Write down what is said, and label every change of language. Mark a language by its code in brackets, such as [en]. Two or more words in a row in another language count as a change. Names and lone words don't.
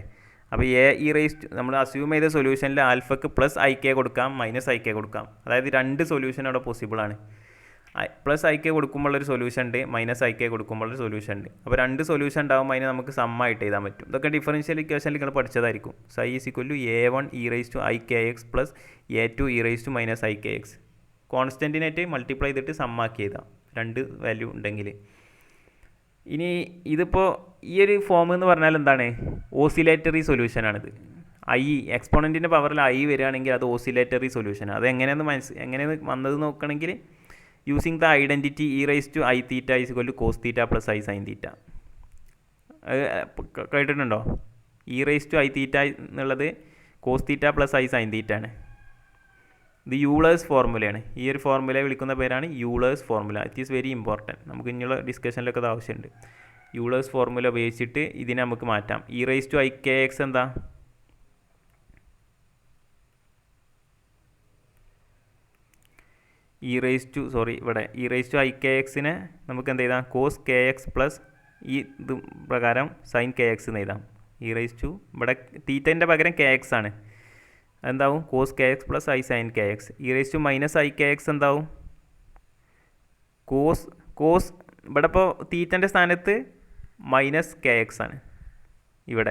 [ml] അപ്പോൾ നമ്മൾ അസ്യൂം ചെയ്ത സൊല്യൂഷനിൽ ആൽഫയ്ക്ക് +ik കൊടുക്കാം, -ik കൊടുക്കാം. അതായത് രണ്ട് സൊല്യൂഷൻ അവിടെ പോസിബിളാണ്. +ik കൊടുക്കുമ്പോഴൊരു സൊല്യൂഷൻ ഉണ്ട്, -ik കൊടുക്കുമ്പോഴൊരു സൊല്യൂഷൻ ഉണ്ട്. അപ്പോൾ രണ്ട് സൊല്യൂഷൻ ഉണ്ടാകുമ്പോൾ അതിനെ നമുക്ക് സമ്മായിട്ട് എഴുതാൻ പറ്റും. ഇതൊക്കെ [en] differential equation [ml] നിങ്ങൾ പഠിച്ചതായിരിക്കും. [en] Psi = a1e⁻ikx + a2e⁻−ikx. [ml] കോൺസ്റ്റൻറ്റിനായിട്ട് മൾട്ടിപ്ലൈ ചെയ്തിട്ട് സമ്മാക്കി എഴുതാം, രണ്ട് വാല്യൂ ഉണ്ടെങ്കിൽ. ഇനി ഇതിപ്പോൾ ഈ ഒരു ഫോം എന്ന് പറഞ്ഞാൽ എന്താണ്, [en] oscillatory solution. [ml] എക്സ്പോണൻറ്റിൻ്റെ പവറിൽ i വരികയാണെങ്കിൽ അത് [en] oscillatory solution. [ml] അത് എങ്ങനെയാണ് വന്നത് നോക്കുകയാണെങ്കിൽ, [en] using the identity [ml] e⁻iθ = cos⁡θ + i sin⁡θ. കേട്ടിട്ടുണ്ടോ? e⁻iθ എന്നുള്ളത് cos⁡θ + i sin⁡θ ആണ്. ഇത് യൂളേഴ്സ് ഫോർമുലയാണ്. ഈ ഒരു ഫോർമുലയെ വിളിക്കുന്ന പേരാണ് യൂളേഴ്സ് ഫോർമുല. [en] It is very important. [ml] നമുക്ക് ഇനിയുള്ള ഡിസ്കഷനിലൊക്കെ അത് ആവശ്യമുണ്ട്. യൂളേഴ്സ് ഫോർമുല ഉപയോഗിച്ചിട്ട് ഇതിനെ നമുക്ക് മാറ്റാം. e⁻ikx എന്താ, ഇവിടെ e⁻ikxനെ നമുക്ക് എന്ത് ചെയ്താം, cos kx പ്ലസ് ഈ ഇത് പ്രകാരം sin kx എന്ന് എഴുതാം. ഇവിടെ തീറ്റൻ്റെ പകരം kx ആണ്, എന്താവും cos kx + i sin kx. e⁻−ikx എന്താവും, കോസ് ഇവിടെ ഇപ്പോൾ തീറ്റൻ്റെ സ്ഥാനത്ത് -kx ആണ് ഇവിടെ.